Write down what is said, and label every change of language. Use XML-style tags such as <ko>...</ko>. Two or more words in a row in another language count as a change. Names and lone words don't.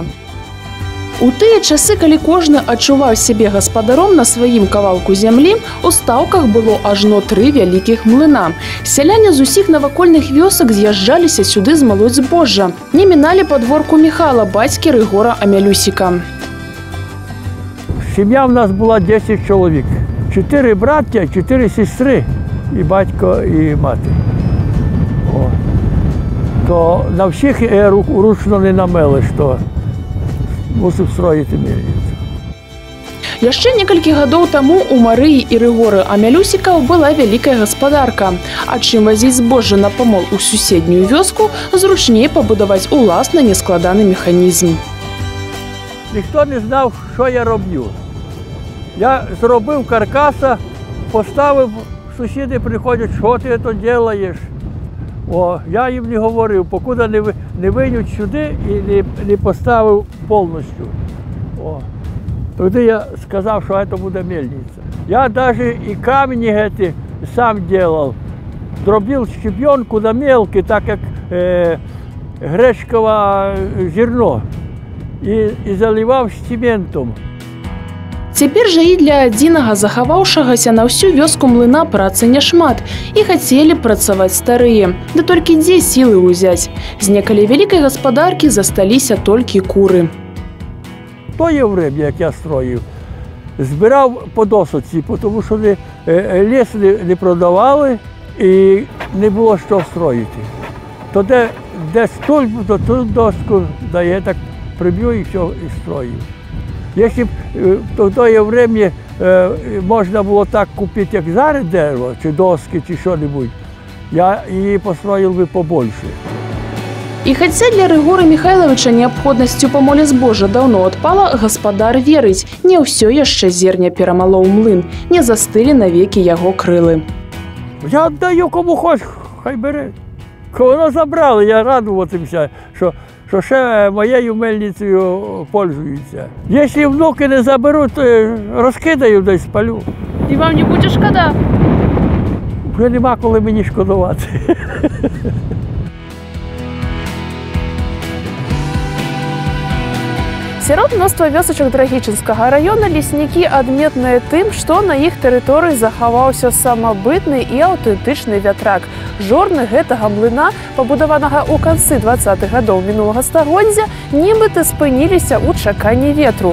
<be>У тыя часы, калі кожны адчуваў сябе гаспадаром на сваім кавалку зямлі, у Стаўках было ажно 3 вялікіх млына. Сяляне з усіх навакольных вёсак з'язджаліся сюды змалоць збожжа. Не міналі падворку Міхала, бацькі Рыгора Амялюсіка.</be> <uk>Сім'я в нас була 10 чоловік. 4 браття, 4 сестри, і батько, і мати. То на всіх ручно не намелиш, то мусив строїти мельницю.</uk> <be>Яшчэ некалькі гадоў таму у Марыі і Рыгоры Амялюсікаў была вялікая гаспадарка. А чым вазіць збожжа на памол у суседнюю вёску, зручней пабудаваць уласна нескладаны механізм.</be> <uk>Ніхто не знав, що я роблю. Я зробив каркаса, поставив, сусіди приходять, що ти це робиш. Я їм не говорив, покуди не вийдуть сюди і не поставив повністю. Тоді я сказав, що це буде мельниця. Я навіть і камені сам робив. Зробив щебенку на мелкі, так як гречкове зерно. І заливав цементом.</uk> <be>Цяпер жа і для адзінага захаваўшагася на ўсю вёску млына працы няшмат, і хацелі працаваць старыя. Да толькі дзе сілы ўзяць? З некалі вялікай гаспадаркі засталіся толькі куры.</be> <uk>Тое время, як я строїв, збирав по досоці, тому що ліс не продавали і не було що строїти. То де стульп, то ту доску дає, так приб'ю і все, і строю. Якщо б в те время можна було так купити, як зараз дерево, чи доски, чи що-небудь, я її построїв би побольше.</uk> <be>І хаця для Рыгора Михайловича неабходнасцю па моле збожжа даўно адпала, гаспадар верыць, не ўсё яшчэ зерня перамалоў млын, не застылі навекі яго крылы.</be> <uk>Я аддаю кому хоч, хай бере. Воно забрали, я радуватимся, що ще моєю мельницею пользуються. Якщо внуки не заберуть, то розкидаю десь, спалю. І вам не буде шкода? Вже нема коли мені шкодувати.</uk> <be>Сярод мноства вёсачак Драгічынскага раёна леснікі адметныя тым, што на іх тэрыторыі захаваўся самабытны і аўтэнтычны вятрак. Жорны гэтага млына, пабудаванага ў канцы 20-х гадоў мінулага стагоддзя, нібыта спыніліся ў чаканні ветру.</be>